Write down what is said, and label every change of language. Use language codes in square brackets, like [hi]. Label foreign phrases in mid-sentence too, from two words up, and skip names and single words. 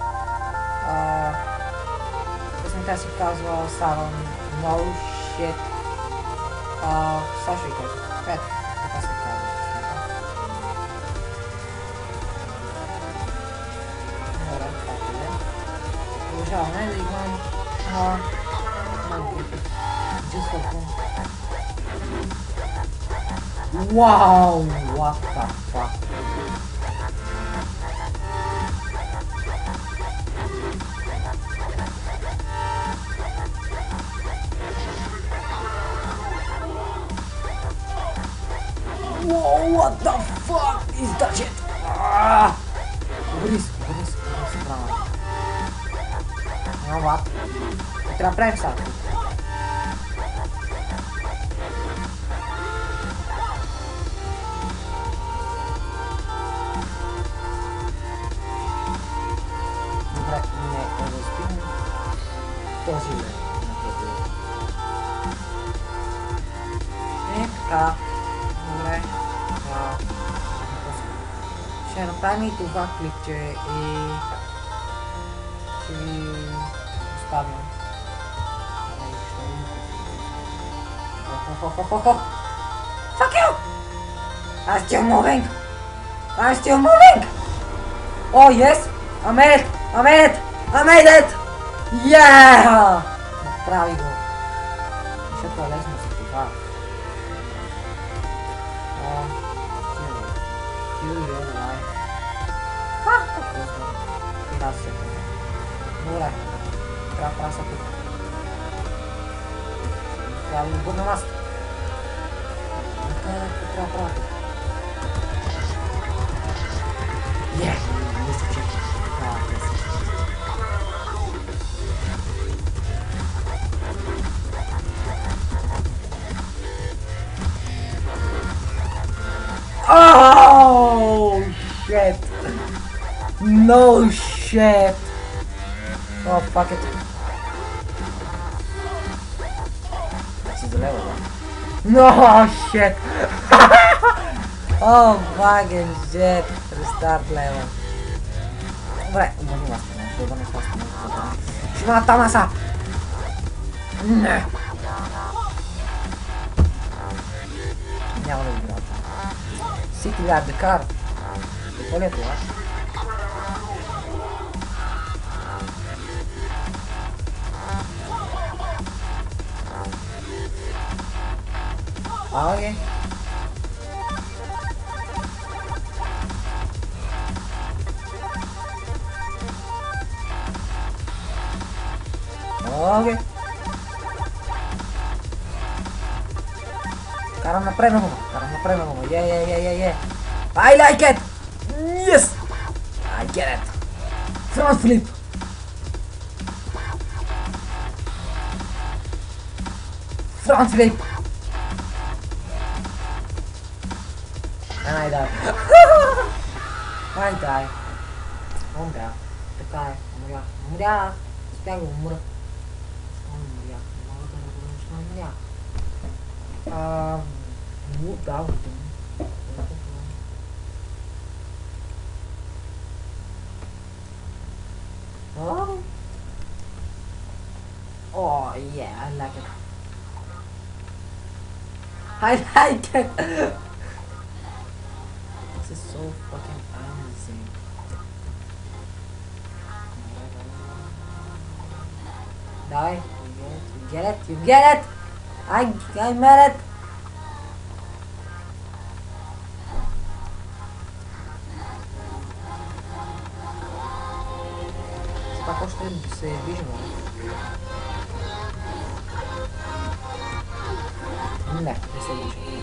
[bg] Песента си казва Saron No Shit. Сега ще ви кажа. Ето, така се казва. Добре, както е. Продължаваме да играем на Minecraft. [en] Just for fun. Wow, what the fuck? Whoa, what the fuck is that shit? [bg] Борис, браво. [en] No, what? [bg] Трябва да правим сега. Добре, не разбирам този лев. Така. Добре. Ще направим и това клипче и ще ви оставим. [en] Fuck you! I'm still moving! I'm still moving! Oh yes! I made it! Yeah! [bg] Направи го. Защото е лесно за това. Добре, трябва да правя тук. Трябва да обърна масата. Трябва да правя тук. Мисля, че трябва да се. [en] Oh shit! No shit! Oh fuck it! That's the level, right? No shit! Oh fucking shit! Restart level. [bg] Добре, обърни вас, ще обърнеш вас. Ще има там наса! Не! Няма да играя. [en] City Lab the car. [bg] Какво ли е това? Окей. Окей. Карам напред на гума. [en] Yeah. I like it! Yes! I get it! Front flip! Front flip! And I die. I die. [bg] Умря. Така е. Умря. Успях да умра. Умря. Мога да не умря. Да, [en] oh yeah, I like it. I like it. This is so fucking amazing. Die. You get it. I made it. [bg] Пак още се движим. Не се движим.